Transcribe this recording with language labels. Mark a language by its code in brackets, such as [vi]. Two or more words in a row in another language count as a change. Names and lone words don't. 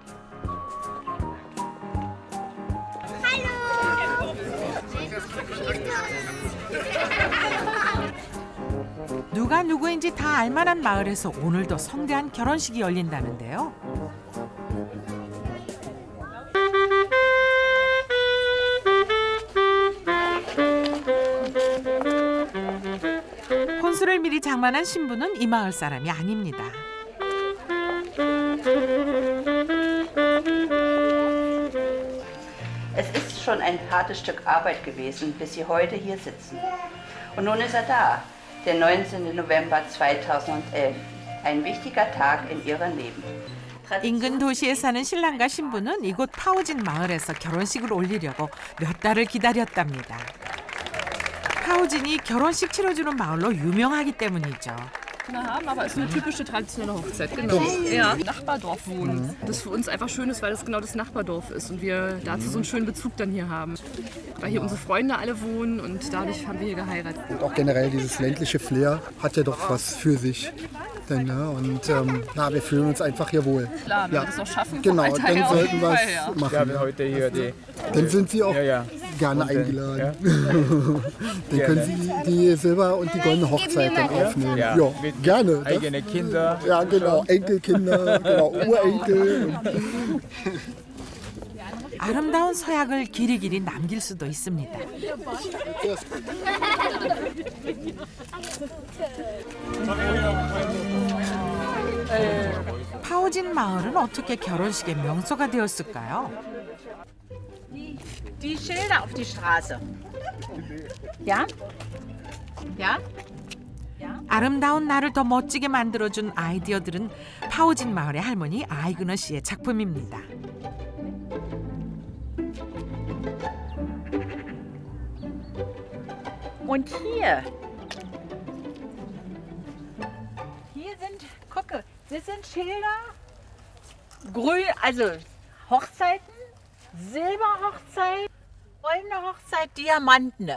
[ko] 누가 누구인지 다 알만한 마을에서 오늘도 성대한 결혼식이 열린다는데요. 혼수를 미리 장만한 신부는 이 마을 사람이 아닙니다. [de] Es ist schon ein hartes Stück Arbeit gewesen, bis Sie heute hier sitzen. Und nun ist er da, der 19. November 2011. Ein wichtiger Tag in Ihrem Leben. [ko] 인근 도시에 사는 신랑과 신부는 이곳 파우진 마을에서 결혼식을 올리려고 몇 달을 기다렸답니다. 파우진이 결혼식 치러주는 마을로 유명하기 때문이죠. [de] haben, aber es ist eine typische traditionelle Hochzeit, genau. Ja, im Nachbardorf wohnen. Das für uns einfach schön ist, weil das genau das Nachbardorf ist und wir dazu so einen schönen Bezug dann hier haben. Weil hier unsere Freunde alle wohnen und dadurch haben wir hier geheiratet. Und auch generell dieses ländliche Flair hat ja doch was für sich. Denn, ne? Und na, wir fühlen uns einfach hier wohl. Klar, wenn wir das auch schaffen, Genau, vom Alter dann her auf sollten jeden wir Fall, es ja. machen. Ja, wir heute hier die. Dann sind Sie auch gerne eingeladen. Dann können Sie die Silber- und die goldene Hochzeit dann aufnehmen. Ja. Ja, Mit gerne. Das, eigene Kinder. ja, genau. Enkelkinder, genau, Urenkel. [ko] 아름다운 서약을 길이길이 남길 수도 있습니다. 파우진 마을은 어떻게 결혼식의 명소가 되었을까요? [de] Die Schilder auf die Straße. Ja? Ja? [ko] 아름다운 날을 더 멋지게 만들어준 아이디어들은 파우진 마을의 할머니 아이그너 씨의 작품입니다. [de] Und hier. Hier sind, gucke, das sind Schilder. Grün, also Hochzeiten, Silberhochzeit, goldene Hochzeit, Diamantene.